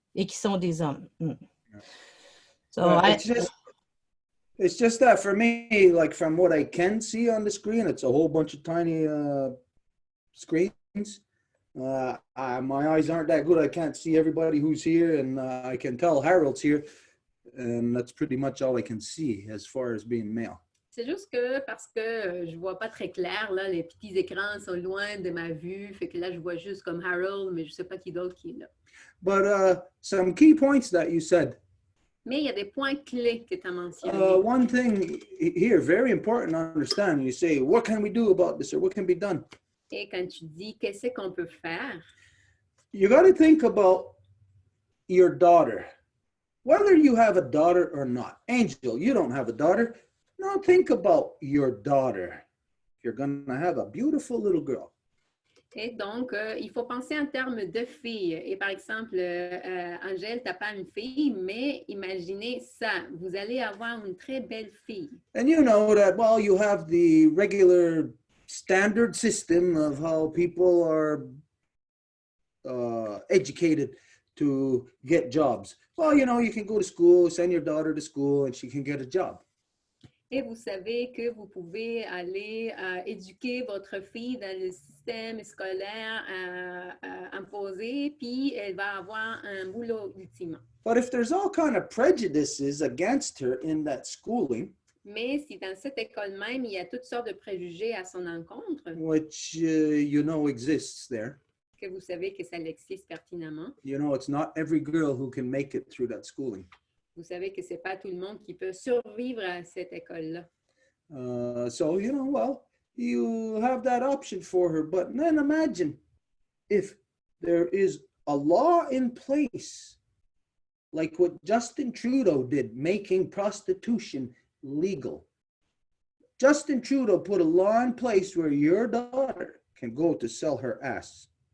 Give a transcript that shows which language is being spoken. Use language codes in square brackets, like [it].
[fr] Et qui sont des hommes. So [en] it's just that for me, like from what I can see on the screen, it's a whole bunch of tiny screens. My eyes aren't that good. I can't see everybody who's here, and I can tell Harold's here, and that's pretty much all I can see as far as being male. [fr] C'est juste que parce que je vois pas très clair, là, les petits écrans sont loin de ma vue, fait que là, je vois juste comme Harold, mais je sais pas qui d'autre qui est là. [en] But some key points that you said. [fr] Mais il y a des points clés que tu as mentionnés. [en] One thing here, very important to understand, you say, what can we do about this, or what can be done? [fr] Et quand tu dis, qu'est-ce qu'on peut faire? [en] You got to think about your daughter, whether you have a daughter or not. Angel, you don't have a daughter. Now think about your daughter. You're going to have a beautiful little girl. [fr] Et donc, il faut penser en termes de filles. Et par exemple, Angèle, tu n'as pas une fille, mais imaginez ça. Vous allez avoir une très belle fille. [en] And you know that, well, you have the regular standard system of how people are educated to get jobs. Well, you know, you can go to school, send your daughter to school, and she can get a job. [fr] Et vous savez que vous pouvez aller éduquer votre fille dans le système scolaire imposé, puis elle va avoir un boulot ultimement. [en] But if there's all kind of prejudices against her in that schooling, [fr] mais si dans cette école même, il y a toutes sortes de préjugés à son encontre, [en] which you know exists there, [fr] que vous savez que ça existe pertinemment, [en] you know, it's not every girl who can make it through that schooling. [fr] Vous savez que c'est pas tout le monde qui peut survivre à cette école-là. [en] So, you know, well, you have that option for her. But then imagine if there is a law in place, like what Justin Trudeau did, making prostitution legal. Justin Trudeau put a law in place where your daughter can go to sell her ass.